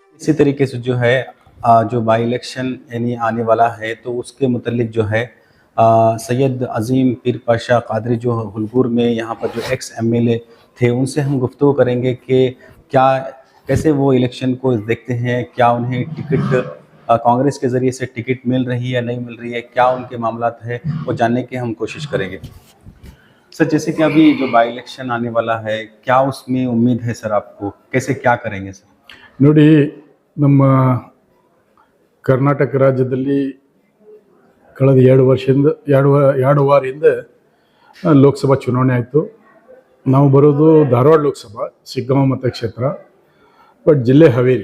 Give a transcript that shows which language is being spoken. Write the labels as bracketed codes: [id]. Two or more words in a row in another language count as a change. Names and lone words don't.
[hi] इसी तरीके से जो है जो [en] by election [hi] यानी आने वाला है तो उसके मुतल्लिक जो है सैयद अज़ीम पीर पाशा कादरी जो हुलगुर में यहाँ पर जो [en] ex MLA [hi] थे उनसे हम गुफ्तगू करेंगे कि क्या कैसे वो इलेक्शन को देखते हैं, क्या उन्हें टिकट कांग्रेस के ज़रिए से टिकट मिल रही है या नहीं मिल रही है, क्या उनके मामलात है वो जानने की हम कोशिश करेंगे। सर जैसे कि अभी जो [en] by election [hi] आने वाला है, क्या उसमें उम्मीद है सर आपको? कैसे क्या करेंगे सर? [kn] ನೋಡಿ, ನಮ್ಮ ಕರ್ನಾಟಕ ರಾಜ್ಯದಲ್ಲಿ ಕಳೆದ 2 ವರ್ಷದಿಂದ ಎರಡು ವಾರ ಹಿಂದೆ ಲೋಕಸಭಾ ಚುನಾವಣೆ ಆಯಿತು. ನಾವು ಬರೋದು ಧಾರವಾಡ ಲೋಕಸಭಾ ಶಿಗ್ಗಾಂವ್ ಮತಕ್ಷೇತ್ರ, ಬಟ್ ಜಿಲ್ಲೆ ಹಾವೇರಿ.